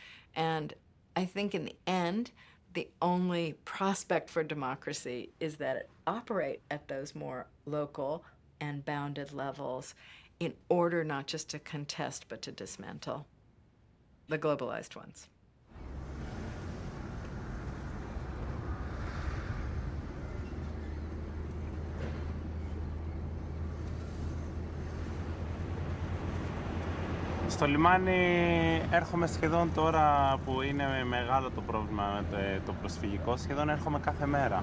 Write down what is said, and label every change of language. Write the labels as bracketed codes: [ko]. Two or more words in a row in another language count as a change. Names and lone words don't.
[en] And I think in the end, the only prospect for democracy is that it operate at those more local and bounded levels in order not just to contest but to dismantle the globalized ones. [el] Στο λιμάνι έρχομαι σχεδόν τώρα που είναι μεγάλο το πρόβλημα με το προσφυγικό, σχεδόν έρχομαι κάθε μέρα.